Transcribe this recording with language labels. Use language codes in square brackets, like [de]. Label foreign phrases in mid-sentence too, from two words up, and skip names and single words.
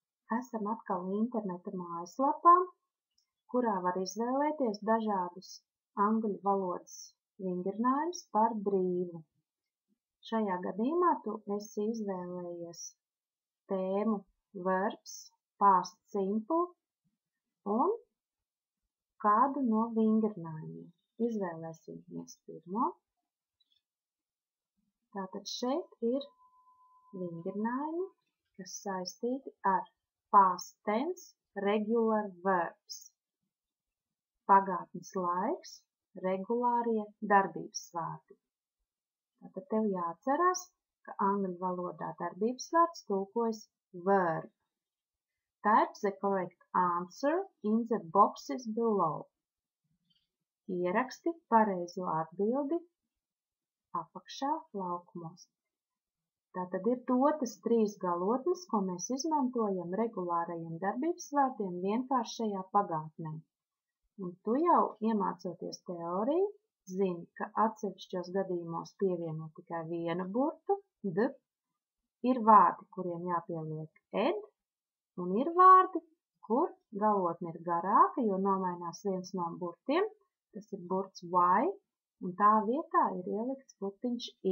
[lv] esam atkal interneta mājaslapā, kurā var izvēlēties dažādus angļu valodas vingrinājumus par brīvu. Šajā gadījumā tu esi izvēlējies tēmu [en] verbs, past simple [lv] un kādu no vingrinājumiem. Izvēlēsimies pirmo. Tātad šeit ir vingrinājumi, kas saistīti ar [en] past tense regular verbs. [lv] Pagātnes laiks, regulārie darbības vārdi. Tātad tev jāatcerās, ka angļu valodā darbības vārds tulkojas verb. [en] Type the correct answer in the boxes below. [lv] Ieraksti pareizo atbildi apakšā laukumos. Tātad ir dotas 3 galotnes, ko mēs izmantojam regulārajiem darbības vārdiem vienkāršajā pagātnē. Un tu jau iemācoties teoriju, zini, ka atsevišķos gadījumos pievieno tikai vienu burtu, d, ir vārdi, kuriem jāpieliek ed, un ir vārdi, kur galotne ir garāka, jo nomainās viens no burtiem, tas ir burts y, un tā vietā ir ielikts burtiņš i.